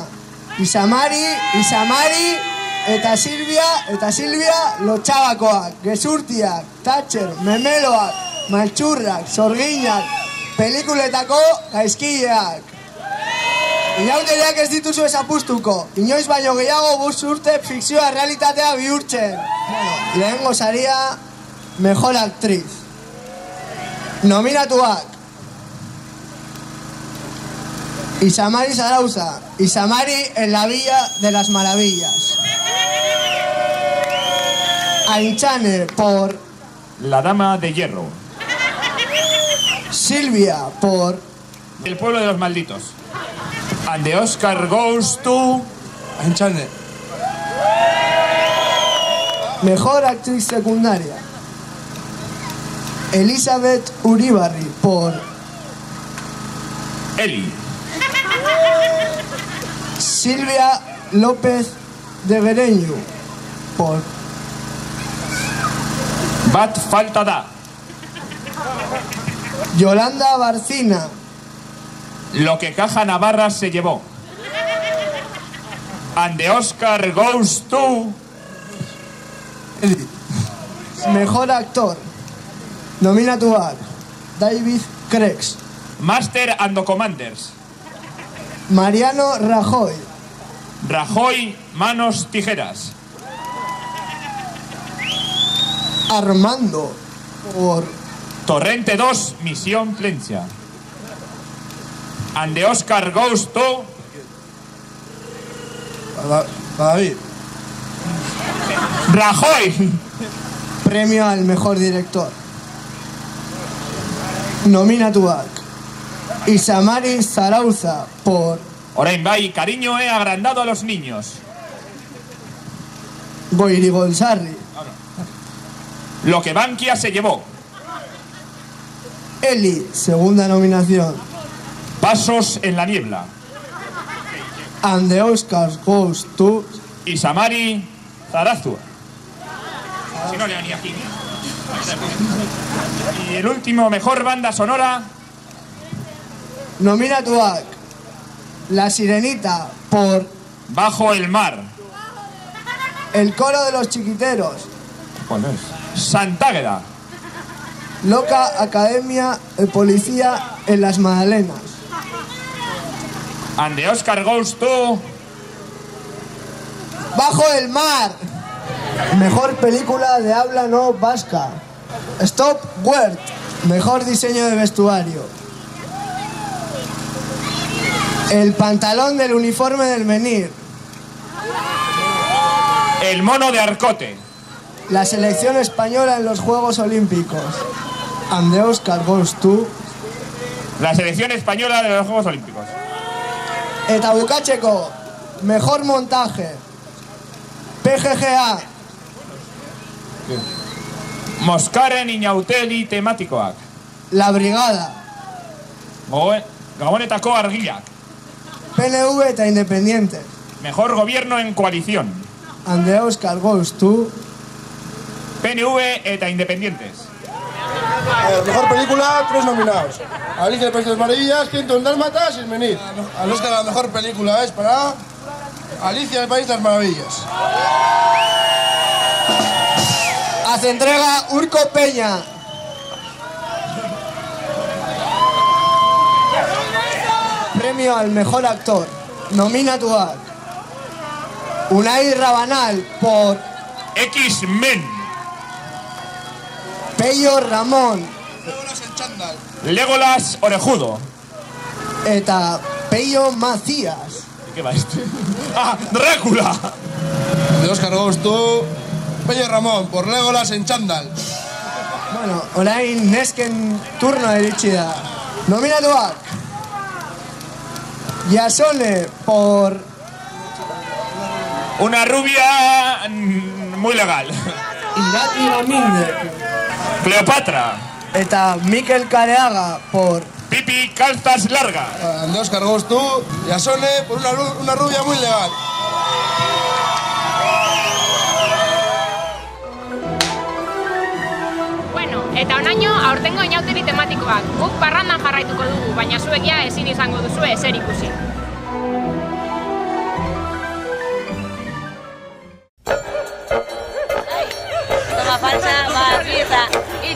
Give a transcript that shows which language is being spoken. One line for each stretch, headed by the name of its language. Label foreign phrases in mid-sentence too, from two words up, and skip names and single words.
Basque: Isamari eta Silvia lotxabakoak, gezurtiak, Thatcher, memeloak, maltxurrak, zorginak, pelikuletako gaizkileak. Inauteriak ez dituzu ezapustuko, inoiz baino gehiago 5 urte fikzioa realitatea bihurtzen. Lehengo saria,
Spanish: mejor actriz. Nominatuak: Isamari Zarauza, Isamari en la Villa de las Maravillas. Aintzane por La Dama de Hierro. Silvia por El Pueblo de los Malditos.
English: And the Oscar goes to Aintzane.
Spanish: Mejor actriz secundaria: Elizabeth Uribarri por Eli. Silvia López de Gereñu por
Basque: Bat falta da.
Spanish: Yolanda Barcina. Lo que Caja Navarra se llevó.
English: And the Oscar goes to
Spanish: Mejor actor: nominatuak: David Krex,
English: Master and Commanders.
Spanish: Mariano Rajoy, Manos Tijeras. Armando por Torrente 2, Misión Plencia.
English: And the Oscar goes to David Rajoy.
Spanish: Premio al mejor director. Nominatuak: Isamari Zarauza por
Basque: Orain bai,
Spanish: cariño he agrandado a los niños. Goirigolsarri. Lo que Bankia se llevó. Eli, segunda nominación. Pasos en la niebla.
English: And the Oscars goes to Isamari Zarauza.
Spanish: Si no leo ni aquí. Y el último, mejor banda sonora. Nominatuak: La Sirenita por Bajo el mar. El coro de los chiquiteros. ¿Cuál es? Santágueda. Loca Academia de Policía en las Magdalenas.
English: And the Oscar goes to
Spanish: Bajo el mar. Mejor película de habla no vasca: Stop Word. Mejor diseño de vestuario: El pantalón del uniforme del Menir. El mono de Arcote. La selección española en los Juegos Olímpicos.
English: And the Oscar goes to
Spanish: La selección española de los Juegos Olímpicos.
Basque: Eta bukatzeko,
Spanish: mejor montaje:
Basque: PGGA. Moskaren inauteli tematikoak.
Spanish: La Brigada.
Basque: Gabonetako argiak. PNV eta Independientes.
Spanish: Mejor gobierno en coalición.
English: And the Oscar goes to
Basque: PNV eta Independientes.
Spanish: Mejor película, 3 nominados: Alicia en el País de las Maravillas, 101 Dálmatas y El Menir. Al Oscar la mejor película es para Alicia en el País de las Maravillas. Las entrega Urko Peña. Premio al mejor actor. Nominatuak: Unai Rabanal por X-Men. Pello Ramón. Legolas Orejudo.
Basque: Eta Pello Macías.
Spanish: ¿Qué va este? ¡Ah! ¡Drácula! De Óscar Gostu, Pello Ramón, por Legolas en chándal.
Basque: Bueno, orain nesken turno iritsi da.
Spanish: Nominatuak: Jasone por Una rubia muy legal. Irati Domínguez. Cleopatra. Eta Mikel Careaga por Pipi Calzas Larga. De Óscar Gostu, Jasone, por una rubia muy legal.
Basque: Bueno, eta onaino aurtengo inauteri tematikoak. Guk parrandan jarraituko dugu, baina zuek ja ezin izango duzue ezer ikusi. Toma falsa, barrieta, iru.